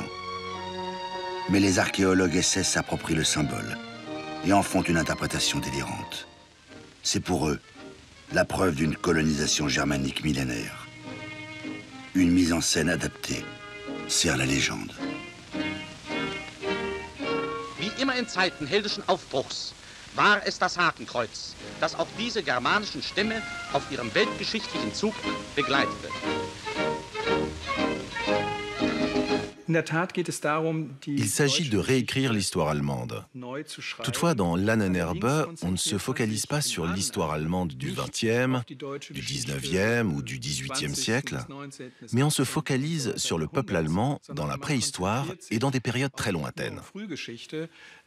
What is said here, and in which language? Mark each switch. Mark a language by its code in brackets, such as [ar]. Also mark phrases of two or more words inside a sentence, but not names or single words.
[fr] Mais les archéologues SS s'approprient le symbole et en font une interprétation délirante. C'est pour eux la preuve d'une colonisation germanique millénaire. Une mise en scène adaptée sert la légende. [de] Wie immer in Zeiten heldischen Aufbruchs war es das Hakenkreuz, das auch diese germanischen Stämme auf ihrem weltgeschichtlichen Zug begleitete. [fr] Il s'agit de réécrire l'histoire allemande. Toutefois, dans l'Ahnenerbe, on ne se focalise pas sur l'histoire allemande du XXe, du XIXe ou du XVIIIe siècle, mais on se focalise sur le peuple allemand dans la préhistoire et dans des périodes très lointaines.